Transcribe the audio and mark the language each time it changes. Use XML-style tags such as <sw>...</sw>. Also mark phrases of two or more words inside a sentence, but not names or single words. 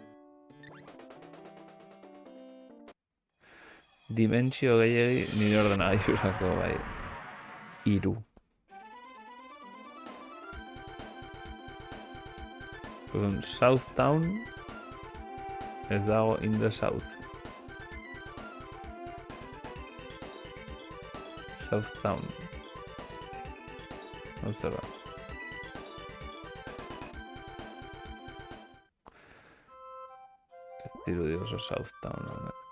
<eu>Dimentsio gehiagi nire ordenagailurako bai. Iru. Southtown ez dago</eu> <en>in the south.</en> <eu>Southtown. Observa. Ez dirudi oso Southtown.</eu>